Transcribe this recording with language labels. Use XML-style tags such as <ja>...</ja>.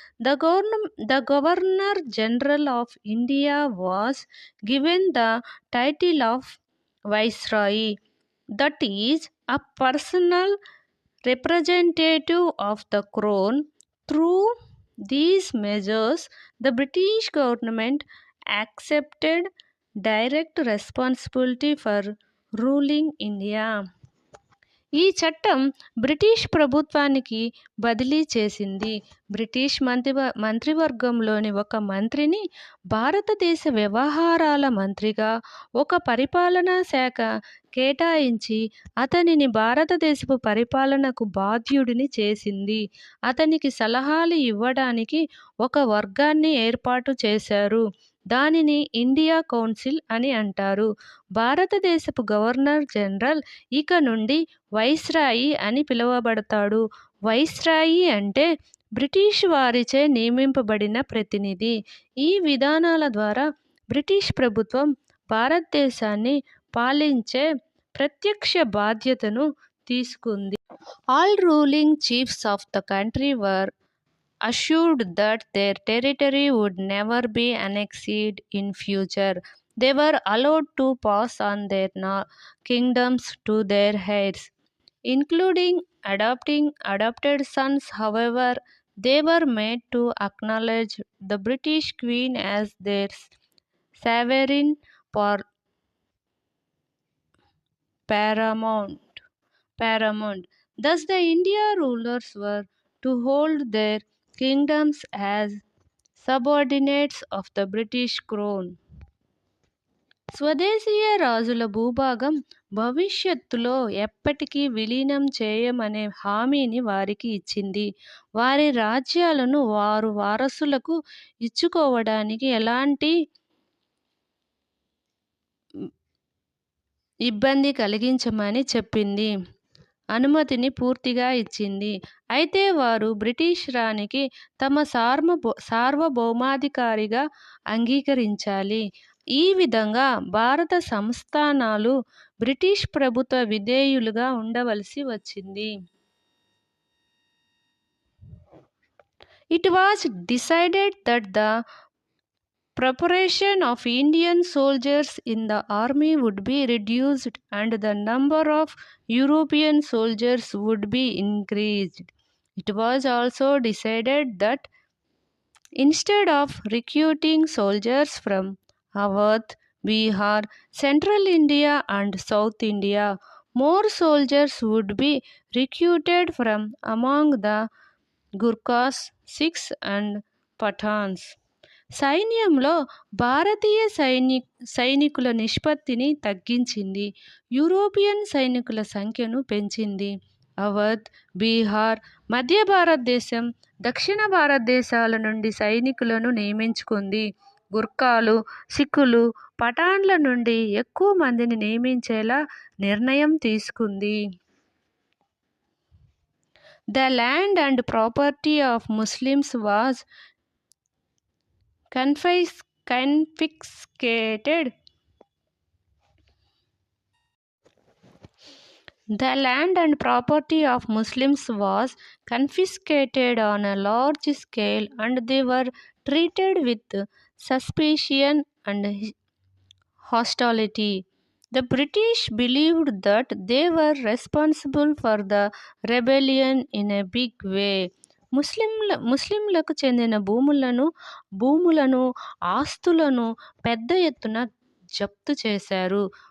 <en>The Governor General of India was given the title of Viceroy, that is, a personal representative of the Crown. Through these measures, the British government accepted direct responsibility for ruling India.</en> <te>ఈ చట్టం British ప్రభుత్వానికి బదిలీ చేసింది. British మంత్రివర్గంలోని ఒక మంత్రిని భారతదేశ వ్యవహారాల మంత్రిగా, ఒక పరిపాలనా శాఖ కేటాయించి అతనిని భారతదేశపు పరిపాలనకు బాధ్యుడిని చేసింది. అతనికి సలహాలు ఇవ్వడానికి ఒక వర్గాన్ని ఏర్పాటు చేశారు. దానిని ఇండియా కౌన్సిల్ అని అంటారు. భారతదేశపు గవర్నర్ జనరల్ ఇక నుండి వైస్రాయి అని పిలువబడతాడు. వైస్రాయి అంటే బ్రిటిష్ వారిచే నియమింపబడిన ప్రతినిధి. ఈ విధానాల ద్వారా బ్రిటిష్ ప్రభుత్వం భారతదేశాన్ని పాలించే ప్రత్యక్ష బాధ్యతను తీసుకుంది.</te> <en>All ruling chiefs of the country were assured that their territory would never be annexed in future. They were allowed to pass on their kingdoms to their heirs, including adopted sons. However, they were made to acknowledge the British Queen as their sovereign paramount. Thus, the India rulers were to hold their kingdoms as subordinates of the British crown.</en> <te>స్వదేశీయ రాజుల భూభాగం భవిష్యత్తులో ఎప్పటికీ విలీనం చేయమనే హామీని వారికి ఇచ్చింది. వారి రాజ్యాలను వారు వారసులకు ఇచ్చుకోవడానికి ఎలాంటి ఇబ్బంది కలిగించమని చెప్పింది. అనుమతిని పూర్తిగా ఇచ్చింది. అయితే వారు బ్రిటిష్ రాణికి తమ సార్వభౌమాధికారిగా అంగీకరించాలి. ఈ విధంగా భారత సంస్థానాలు బ్రిటిష్ ప్రభుత్వ విధేయులుగా ఉండవలసి వచ్చింది.</te> <en>It was decided that the proportion of Indian soldiers in the army would be reduced and the number of European soldiers would be increased. It was also decided that instead of recruiting soldiers from Awadh, Bihar, Central India and South India, more soldiers would be recruited from among the Gurkhas, Sikhs and Pathans.</en> <te>సైన్యంలో భారతీయ సైనికుల నిష్పత్తిని తగ్గించింది. European సైనికుల సంఖ్యను పెంచింది. అవధ్, బీహార్, మధ్య భారతదేశం, దక్షిణ భారతదేశాల నుండి సైనికులను నియమించుకుంది. గుర్ఖాలు, సిక్కులు, పఠాన్ల నుండి ఎక్కువ మందిని నియమించేలా నిర్ణయం తీసుకుంది.</te> <en>The land and property of Muslims was confiscated. The land and property of Muslims was confiscated on a large scale and they were treated with suspicion and hostility. The British believed that they were responsible for the rebellion in a big way.</en> <te>ముస్లింలకు చెందిన భూములను ఆస్తులను పెద్ద ఎత్తున జప్తు చేశారు.</te>